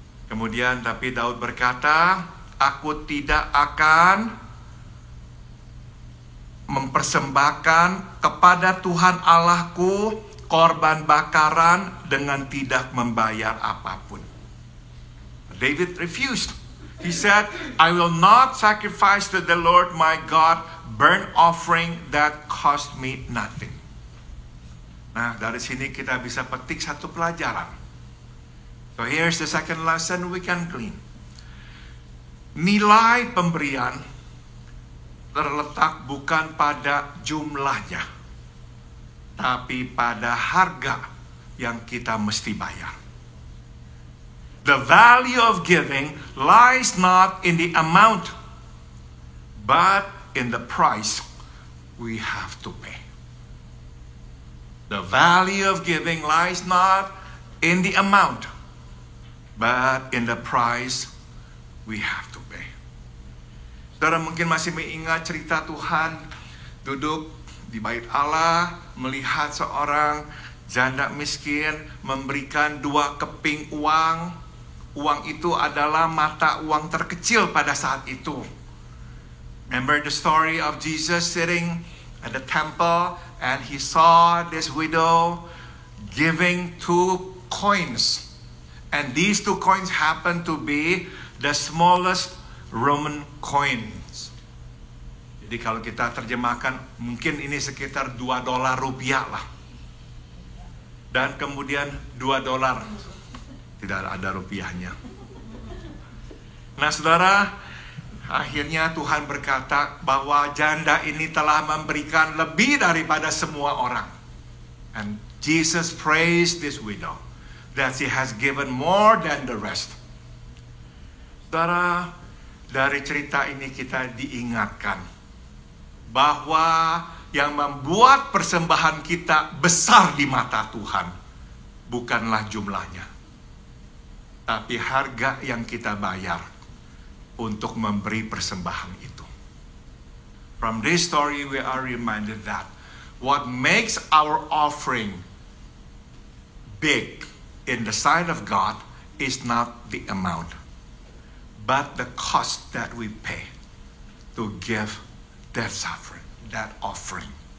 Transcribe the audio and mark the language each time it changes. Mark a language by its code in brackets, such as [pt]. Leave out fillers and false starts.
[id] Kemudian tapi Daud berkata, "Aku tidak akan mempersembahkan kepada Tuhan Allahku korban bakaran dengan tidak membayar apapun." [en] David refused. He said, "I will not sacrifice to the Lord my God burnt offering that cost me nothing." [id] Nah, dari sini kita bisa petik satu pelajaran. [en] So here's the second lesson we can glean. [id] Nilai pemberian terletak bukan pada jumlahnya, tapi pada harga yang kita mesti bayar. [en] The value of giving lies not in the amount, but in the price we have to pay. The value of giving lies not in the amount, but in the price we have to pay. [id] Saudara mungkin masih mengingat cerita Tuhan duduk di bait Allah, melihat seorang janda miskin memberikan 2 keping uang. Uang itu adalah mata uang terkecil pada saat itu. [en] Remember the story of Jesus sitting at the temple and he saw this widow giving 2 coins. And these 2 coins happened to be the smallest Roman coins. [id] Jadi kalau kita terjemahkan, mungkin ini sekitar $2 rupiah lah. Dan kemudian $2. Tidak ada rupiahnya. Nah saudara, akhirnya Tuhan berkata bahwa janda ini telah memberikan lebih daripada semua orang. [en] And Jesus praised this widow that she has given more than the rest. [id] Saudara, dari cerita ini kita diingatkan bahwa yang membuat persembahan kita besar di mata Tuhan bukanlah jumlahnya, tapi harga yang kita bayar untuk memberi persembahan itu. [en] From this story we are reminded that what makes our offering big in the sight of God is not the amount, but the cost that we pay to give that offering.